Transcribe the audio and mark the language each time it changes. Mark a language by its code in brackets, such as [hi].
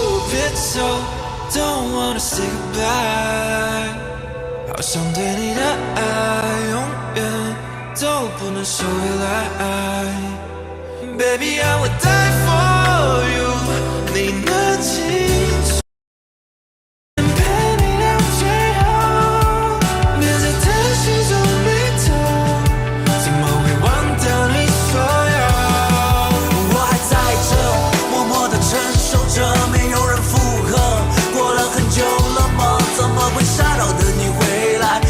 [zh] 别走 [en] ，Don't wanna say goodbye。 [zh] 好想对你的爱，永远都不能收回来。 [en] Baby, I would die for you， [zh] 你能清楚。陪你到最后，别再担心中迷途，怎么会忘掉你所有？我还在这，默默地承受着，没有人附和。过了很久了吗？怎么会傻到等你回来？